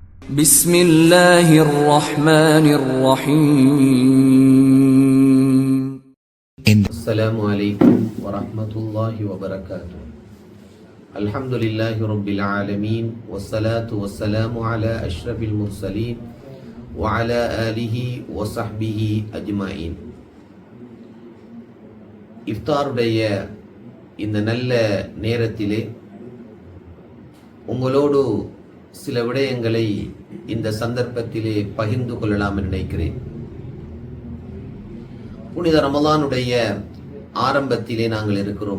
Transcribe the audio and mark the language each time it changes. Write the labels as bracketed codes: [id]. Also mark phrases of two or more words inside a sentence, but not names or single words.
[ar] بسم الله الرحمن الرحيم. السلام عليكم ورحمة الله وبركاته. الحمد لله رب العالمين والصلاة والسلام على أشرف المرسلين وعلى آله وصحبه أجمعين. [ta] இஃப்தாருடைய இந்த நல்ல நேரத்திலே உங்களோடு சில விடயங்களை இந்த சந்தர்ப்பத்திலே பகிர்ந்து கொள்ளலாம் என்று நினைக்கிறேன். புனித ரமலானுடைய ஆரம்பத்திலே நாங்கள் இருக்கிறோம்.